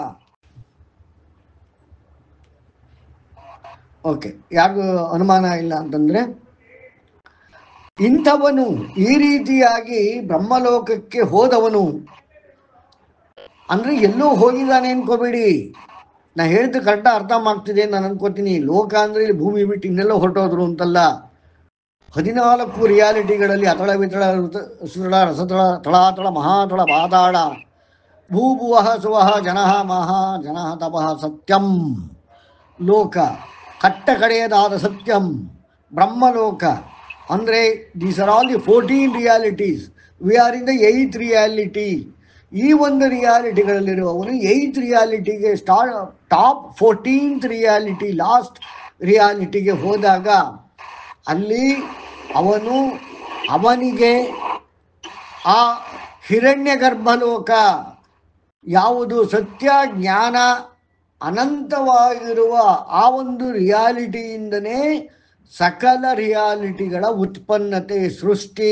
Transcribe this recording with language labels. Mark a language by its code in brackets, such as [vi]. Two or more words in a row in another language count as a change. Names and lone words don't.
[kn] ಓಕೆ, ಯಾರಿಗೂ ಅನುಮಾನ ಇಲ್ಲ ಅಂತಂದರೆ, ಇಂಥವನು ಈ ರೀತಿಯಾಗಿ ಬ್ರಹ್ಮಲೋಕಕ್ಕೆ ಹೋದವನು ಅಂದರೆ ಎಲ್ಲೋ ಹೋಗಿದ್ದಾನೆ ಅನ್ಕೋಬೇಡಿ. ನಾ ಹೇಳಿದ್ದು ಕರೆಕ್ಟಾಗಿ ಅರ್ಥ ಮಾಡ್ತಿದೆ ನಾನು ಅನ್ಕೋತೀನಿ. ಲೋಕ ಅಂದರೆ ಇಲ್ಲಿ ಭೂಮಿ ಬಿಟ್ಟು ಇನ್ನೆಲ್ಲೋ ಹೊರಟೋದ್ರು ಅಂತಲ್ಲ. 14 ರಿಯಾಲಿಟಿಗಳಲ್ಲಿ ಅತಳ, ವಿತಳ, ಸುತಳ, ರಸತಳ, ತಳಾತಳ, ಮಹಾತಳ, ಪಾತಾಳ, ಭೂಭುವಃ ಸುವಃ ಜನಃ ಮಹಾ ಜನಃ ತಪಃ ಸತ್ಯಂ ಲೋಕ, ಕಟ್ಟ ಕಡೆಯದಾದ ಸತ್ಯಂ ಬ್ರಹ್ಮಲೋಕ. [en] ಅಂದರೆ these are all the 14 realities. we are in the 8th reality. [kn] ಈ ಒಂದು ರಿಯಾಲಿಟಿಗಳಲ್ಲಿರುವವನು 8th ರಿಯಾಲಿಟಿಗೆ [en] top 14th reality, last reality [kn] ಹೋದಾಗ ಅಲ್ಲಿ ಅವನಿಗೆ ಆ ಹಿರಣ್ಯ ಗರ್ಭಲೋಕ ಯಾವುದು ಸತ್ಯ ಜ್ಞಾನ ಅನಂತವಾಗಿರುವ ಆ ಒಂದು ರಿಯಾಲಿಟಿಯಿಂದನೇ ಸಕಲ ರಿಯಾಲಿಟಿಗಳ ಉತ್ಪನ್ನತೆ ಸೃಷ್ಟಿ.